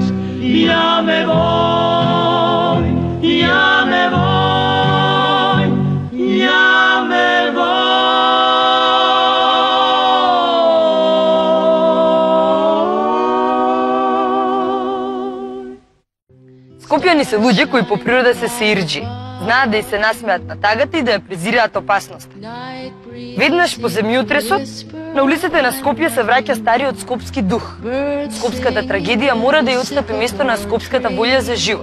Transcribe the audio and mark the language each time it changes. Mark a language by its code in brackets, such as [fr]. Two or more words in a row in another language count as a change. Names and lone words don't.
[es] Ya me voy, ya me voy, ya me voy. [mk] Скопјани се луѓе кои по природа се сеирџи. Знаат да и се насмеат на тагата и да ја презираат опасност. Веднаш по земјотресот, на улиците на Скопје се враќа стариот скопски дух. Скопската трагедија мора да ја отстапи место на скопската волја за живот.